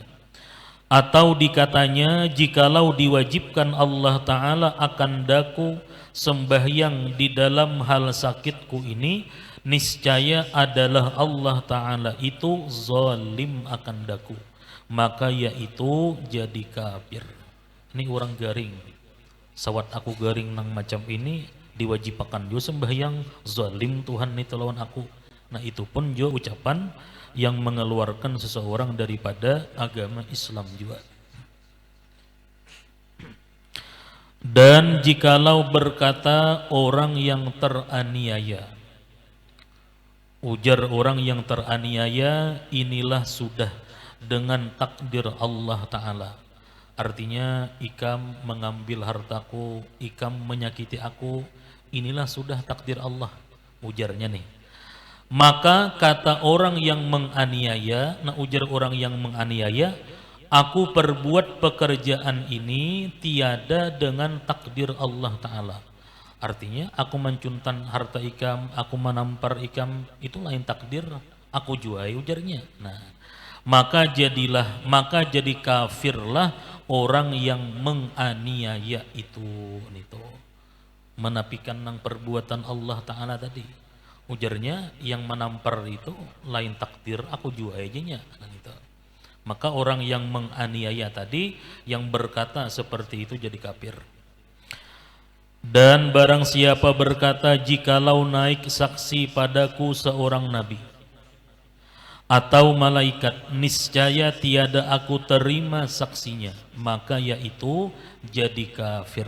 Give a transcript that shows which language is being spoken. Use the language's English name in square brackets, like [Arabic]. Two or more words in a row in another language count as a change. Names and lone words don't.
[Indonesian] Atau dikatanya jikalau diwajibkan Allah Ta'ala akan daku sembahyang di dalam hal sakitku ini, niscaya adalah Allah Ta'ala itu zalim akan daku, maka yaitu jadi kafir. [Banjar] Ini orang garing, sawat aku garing nang macam ini diwajibkan jo sembahyang, zalim Tuhan itu lawan aku. [Indonesian] Nah itu pun jo ucapan yang mengeluarkan seseorang daripada agama Islam juga. Dan jikalau berkata orang yang teraniaya, ujar orang yang teraniaya, inilah sudah dengan takdir Allah Ta'ala. Artinya ikam mengambil hartaku, ikam menyakiti aku, inilah sudah takdir Allah, ujarnya nih. Maka kata orang yang menganiaya, nah ujar orang yang menganiaya, aku perbuat pekerjaan ini tiada dengan takdir Allah Ta'ala. [Banjar] Artinya aku mencuntan harta ikam, aku menampar ikam, itu lain takdir, aku juai, ujarnya. [Indonesian] Nah maka jadi kafirlah orang yang menganiaya itu, menapikan nang perbuatan Allah Ta'ala tadi. [Banjar] Ujarnya, yang menampar itu lain takdir, aku juga aja. [Indonesian] Maka orang yang menganiaya tadi, yang berkata seperti itu jadi kafir. Dan barang siapa berkata, jikalau naik saksi padaku seorang nabi atau malaikat, niscaya tiada aku terima saksinya, maka yaitu jadi kafir.